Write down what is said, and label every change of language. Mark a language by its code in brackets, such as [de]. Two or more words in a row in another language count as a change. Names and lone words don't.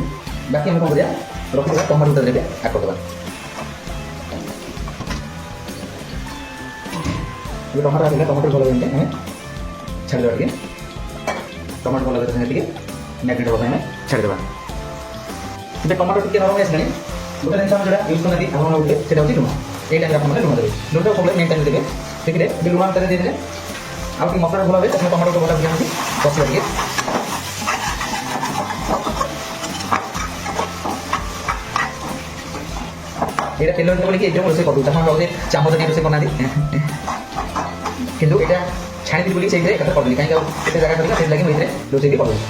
[or] ବାକି ଆମେ କ'ଣ କରିବା, ରଖିଥିବା ଟମାଟୋ ତା ଦେହରେ ଆଡ୍ କରିଦେବା। ଏବେ ଟମାଟୋ ଆସିଲେ ଟମାଟୋ ଭଲ ଭାବେ ଆମେ ଛାଡ଼ିଦେବା ଟିକେ, ଟମାଟୋ ଭଲ ଭାବେ ଟିକେ ମ୍ୟାରିନେଟ୍ ହେବା ପାଇଁ ଆମେ ଛାଡ଼ିଦେବା। ଏବେ ଟମାଟୋ ଟିକେ ନରମ ଆସିଲାଣି, ଗୋଟେ ଜିନିଷ ଆମେ ଯେଉଁଟା ୟୁଜ୍ କରନ୍ତି ଆପଣ ଗୋଟେ ସେଇଟା ହେଉଛି ଲୁଣ। [bn] এই টাইমে আপনার লুণ দেবে, লুণটা সবাই [en] main time [bn] দেবে। [or] দেখলে ଏବେ ଲୁଣ ତାରେ ଦେଇଦେଲେ ଆଉ ଟିକେ ମସଲା ଭଲ ଭାବେ ତାକୁ ଟମାଟୋ ଭଲ ଭାବେ କଷିବା ଟିକେ। ଏଇଟା ତେଲ ହେଇଥିବ ବୋଲିକି ଏଇଟା ରୋଷେଇ କରିଦେଉଛି, ଆପଣ ଭାବୁଥିବେ ଚାମଚ ଟିକେ ରୋଷେଇ କରୁନାହାନ୍ତି, କିନ୍ତୁ ଏଇଟା ଛାଣିଥିଲି ବୋଲି ସେଇଥିରେ ଏକାଥରେ କରିଦେଲି, କାହିଁକି ଆଉ ଏତେ ଜାଗା କରିଲା ସେଥିଲାଗି ମୁଁ ଏଥିରେ ରୋଷେଇ ବି କରିଦେଉଛି।